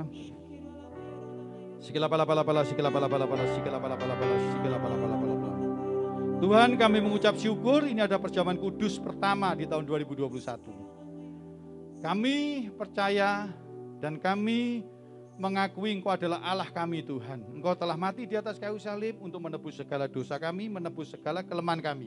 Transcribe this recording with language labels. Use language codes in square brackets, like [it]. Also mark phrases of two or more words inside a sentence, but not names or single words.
[id] Sikila pala pala pala, sikila pala pala pala, sikila pala pala pala, sikila pala pala pala pala. Tuhan, kami mengucap syukur ini ada perjamuan kudus pertama di tahun 2021. Kami percaya dan kami mengakui Engkau adalah Allah kami Tuhan. Engkau telah mati di atas kayu salib untuk menebus segala dosa kami, menebus segala kelemahan kami.